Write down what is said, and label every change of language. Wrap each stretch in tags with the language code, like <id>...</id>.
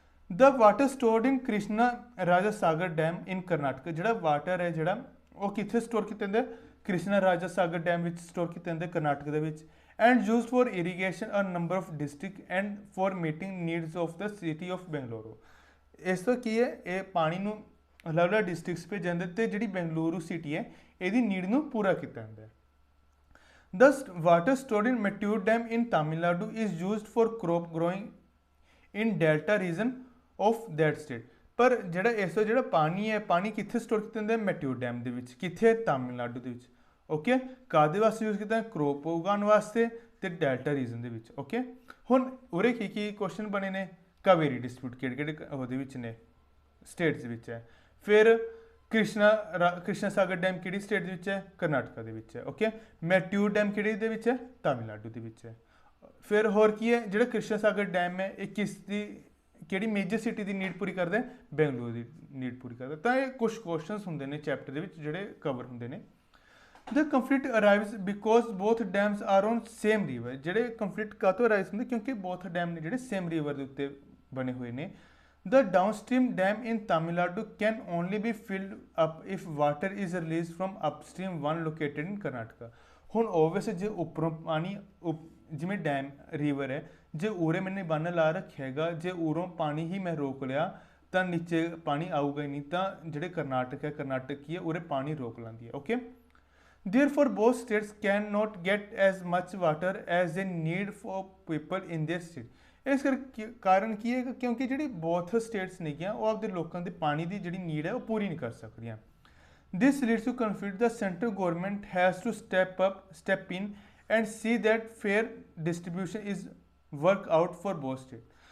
<en>the water stored in Krishna Raja Sagar dam in Karnataka,</en> <pa>ਜਿਹੜਾ water ਹੈ ਜਿਹੜਾ ਉਹ ਕਿੱਥੇ ਸਟੋਰ ਕੀਤਾ ਜਾਂਦਾ, ਕ੍ਰਿਸ਼ਨਾ ਰਾਜਾ ਸਾਗਰ ਡੈਮ ਵਿੱਚ ਸਟੋਰ ਕੀਤਾ ਜਾਂਦਾ ਕਰਨਾਟਕ ਦੇ ਵਿੱਚ।</pa> <en>And used for irrigation uh number of district and for meeting needs of the city of Bengaluru.</en> <pa>ਇਸ ਤੋਂ ਕੀ ਹੈ, ਇਹ ਪਾਣੀ ਨੂੰ ਅਲੱਗ-ਅਲੱਗ ਡਿਸਟ੍ਰਿਕਟਸ ਭੇਜਿਆ ਜਾਂਦਾ ਤੇ ਜਿਹੜੀ ਬੈਂਗਲੁਰੂ ਸਿਟੀ ਹੈ ਇਹਦੀ ਨੀਡ ਨੂੰ ਪੂਰਾ ਕੀਤਾ ਜਾਂਦਾ ਹੈ।</pa> <en>The water stored in Mettur Dam in Tamil Nadu is used for crop growing in delta region of that state।</en> <pa>ਪਰ ਜਿਹੜਾ ਇਸ ਦਾ ਜਿਹੜਾ ਪਾਣੀ ਹੈ, ਪਾਣੀ ਕਿੱਥੇ ਸਟੋਰ ਕੀਤਾ ਜਾਂਦਾ ਹੈ, ਮੈਟਿਊਰ ਡੈਮ ਦੇ ਵਿੱਚ, ਕਿੱਥੇ, ਤਾਮਿਲਨਾਡੂ ਦੇ ਵਿੱਚ। ਓਕੇ, ਕਾਹਦੇ ਵਾਸਤੇ ਯੂਜ਼ ਕੀਤਾ, ਕਰੋਪ ਉਗਾਉਣ ਵਾਸਤੇ ਤੇ ਡੈਲਟਾ ਰੀਜਨ ਦੇ ਵਿੱਚ। ਓਕੇ, ਹੁਣ ਉਰੇ ਕੀ ਕੀ ਕੁਐਸਚਨ ਬਣੇ ਨੇ, ਕਾਵੇਰੀ ਡਿਸਪਿਊਟ ਕਿਹੜੇ ਕਿਹੜੇ ਉਹਦੇ ਵਿੱਚ ਨੇ, ਸਟੇਟਸ ਦੇ ਵਿੱਚ ਹੈ। ਫਿਰ ਕ੍ਰਿਸ਼ਨਾ ਸਾਗਰ ਡੈਮ ਕਿਹੜੀ ਸਟੇਟ ਦੇ ਵਿੱਚ ਹੈ, ਕਰਨਾਟਕਾ ਦੇ ਵਿੱਚ ਹੈ। ਓਕੇ, ਮੈਟਿਊਰ ਡੈਮ ਕਿਹੜੇ ਦੇ ਵਿੱਚ ਹੈ, ਤਾਮਿਲਨਾਡੂ ਦੇ ਵਿੱਚ ਹੈ। ਫਿਰ ਹੋਰ ਕੀ ਹੈ, ਜਿਹੜਾ ਕ੍ਰਿਸ਼ਨਾ ਸਾਗਰ ਡੈਮ ਹੈ ਇਹ ਕਿਸ ਦੀ, ਕਿਹੜੀ ਮੇਜਰ ਸਿਟੀ ਦੀ ਨੀਡ ਪੂਰੀ ਕਰਦਾ, ਬੈਂਗਲੁਰੂ ਦੀ ਨੀਡ ਪੂਰੀ ਕਰਦਾ। ਤਾਂ ਇਹ ਕੁਝ ਕੁਐਸਚਨਸ ਹੁੰਦੇ ਨੇ ਚੈਪਟਰ ਦੇ ਵਿੱਚ ਜਿਹੜੇ ਕਵਰ ਹੁੰਦੇ ਨੇ।</pa> <en>The conflict arrives because both dams are on same river.</en> <pa>ਜਿਹੜੇ ਕੰਫਲਿਕਟ ਕਾਹਤੋਂ ਅਰਾਈਜ਼ ਹੁੰਦੇ, ਕਿਉਂਕਿ ਬੋਥ ਡੈਮ ਨੇ ਜਿਹੜੇ ਸੇਮ ਰਿਵਰ ਦੇ ਉੱਤੇ ਬਣੇ ਹੋਏ ਨੇ।</pa> <en>The downstream dam in Tamil Nadu can only be filled up if water is released from upstream one located in Karnataka।</en> <pa>ਹੁਣ ਓਬਵੀਅਸ ਜੇ ਉੱਪਰੋਂ ਪਾਣੀ ਜਿਵੇਂ ਡੈਮ ਰਿਵਰ ਹੈ, ਜੇ ਉਰੇ ਮੈंने ਬੰਨ ਲਾ ਰੱਖਿਆ ਹੈਗਾ, ਜੇ ਉਰੋਂ ਪਾਣੀ ਹੀ ਮੈਂ ਰੋਕ ਲਿਆ ਤਾਂ ਨੀਚੇ ਪਾਣੀ ਆਊਗਾ ਹੀ ਨਹੀਂ। ਤਾਂ ਜਿਹੜੇ ਕਰਨਾਟਕ ਹੈ, ਕਰਨਾਟਕ ਕੀ ਹੈ, ਉਰੇ ਪਾਣੀ ਰੋਕ ਲੈਂਦੀ ਹੈ।</pa> <en>Okay, therefore both states cannot get as much water as they need for people in their state।</en> <pa>ਇਸ ਕਰਕੇ ਕਾਰਨ ਕੀ ਹੈ, ਕਿਉਂਕਿ ਜਿਹੜੀ ਬੋਥ ਸਟੇਟਸ ਨੇਗੀਆਂ ਉਹ ਆਪਦੇ ਲੋਕਾਂ ਦੇ ਪਾਣੀ ਦੀ ਜਿਹੜੀ ਨੀਡ ਹੈ ਉਹ ਪੂਰੀ ਨਹੀਂ ਕਰ ਸਕਦੀਆਂ।</pa> <en>This leads to conflict. The central government has to step in and see that fair distribution is work out for both state.</en>